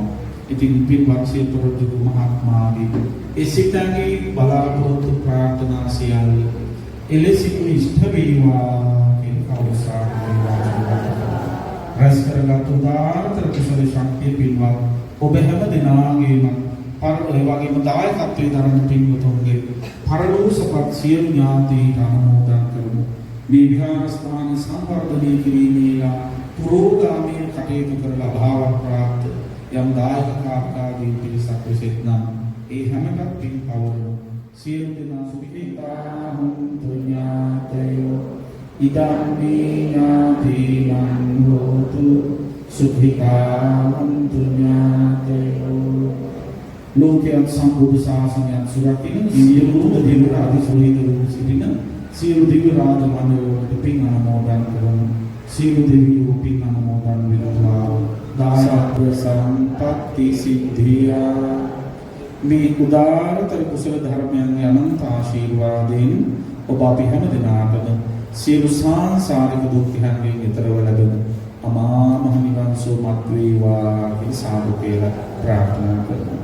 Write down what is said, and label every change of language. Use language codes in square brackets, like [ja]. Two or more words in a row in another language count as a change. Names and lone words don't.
[si] ඉතින් පින්වත් සියතරොජු මහත්මයාගේ ඒ සිතන්ගේ බලාපොරොත්තු ප්‍රාර්ථනා සියල්ල එලෙසින් ඉෂ්ට වේවා කියන කවුරුසාර රැස් කරගත් උදාාරතර කුසල ශක්තිය පින්වත් ඔබ හැම දෙනාගේම ඒ වගේම දායකත්වයේ දරන පින්වතුන්ගේ පරලෝකසපත් සියලු ඥාතීන් අනුමෝදන් කරමු. මේ විහාරස්ථාන සම්වර්ධනය කිරීමේලා පුරෝගාමී කටයුතු කරලා භාව ප්‍රාප්ත යම් දායක කාර්යාදී පිරිසක් විසින්නම් ඒ හැමකට පින් පවරමු. සියලු දෙනා [pi] සුඛිතා හුන්තු ඥාතයෝ ඉදම්මි ඥාතිනං හෝතු සුඛිතා හුන්තු ඥාතයෝ [si] ලෝකයන් සම්බුදු ශාසනයන් සුරකින්න සියලු දෙවි රාජ සුරීදරු සිටින සියලු දෙවි රාජ මණ්ඩලවලට පින් අනුමෝදන් කරමු. සියලු දෙවියෝ පින් අනුමෝදන් වෙනවා. දායකත්ව සම්පත්ති සිද්ධියා මේ උදාාරතර කුසල ධර්මයන් අනන්ත ආශිර්වාදයෙන් ඔබ අපි හැම දිනාටම සියලු සංසාරික දුක් හැන්ගෙන් ඈතරව ලැබෙන අමා මහ නිවන් සුවපත් වේවා කියලා සාදු කියලා ප්‍රාර්ථනා කරනවා.